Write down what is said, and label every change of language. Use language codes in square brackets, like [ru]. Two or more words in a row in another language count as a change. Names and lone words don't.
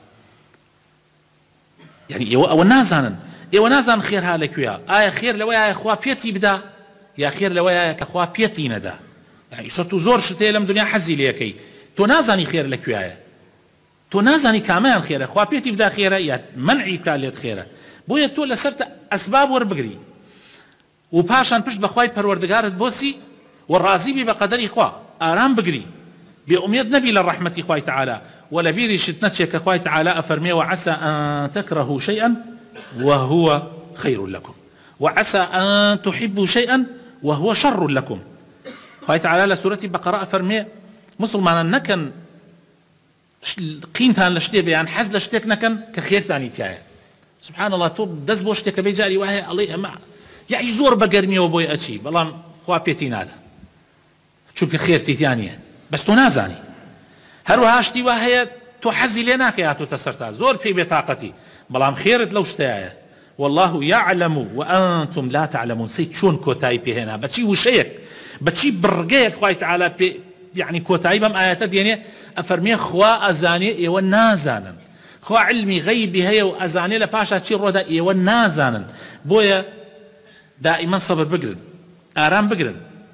[ckb] یعنی ئێوە نازانن خێر ها لەکوێیە ئایا خێر لەوەیە خوا پێتی بدا یا خێر لەوەیە کە خوا پێتی نەدا یعنی سەت و زۆر شتێ لەم دنیا حەزی لێەکەی تۆ نازانی خێر لەکوێیە تۆ نازانی کامیان خێرە خوا پێتی بدا خێرە یا منعی بکا لێت خێرە بۆیە تۆ لەسەر ئەسباب وەربگری و پاشان پشت بەخوای پەروەردگارت بۆسی و ڕازی بی بە قەدەری خوا ئارام بگری بێئومێد نەبی لە ڕەحمەتی خوای تعالی و لە بیریشت نەچێ کە خوای تعالی ئەفەرمێ [ar] وعسى أن تكرهوا شيئا وهو خير لكم وعسى أن تحبوا شيئا وهو شر لكم [ckb] خوای تعالی لە سورەتی بەقەرە ئەفەرمێ مسلمانان نەکەن قینتان لە شتێ بێیان حەز لە شتێک نەکەن کە خێرتانی تایە [ar] سبحان الله [ckb] تۆ دەست بۆ شتێکە بێ جاری وایە ئەڵێ ئەمە یعنی زۆر بەگەرمیەوە بۆی ئەچی بەڵام خوا پێتی نادا چونکە خێرتیان نییە بەس تۆ نازانی هەروەها شتی وا هەیە تۆ حەزی لێ ناکە یا تۆ تەسەرتا زۆر پێی بێتاقەتی بەڵام خێرت لەو شتەیە [ar] والله يعلم وأنتم لا تعلمون [ckb] سەی چۆن کۆتایی پێهێنا بەچی وشەیەک بەچی بڕگەیەک خوای تعالی پێ یعنی کۆتایی بەم ئاەتە دێنێ ئەفەرمێ خوا ئەزانێ ئێوە نازانن خوا علمی غەیبی هەیە و ئەزانێ لە پاشا چی ڕۆدا ئێوە نازانن بۆیە دائما صبر بگرن آرام بگرن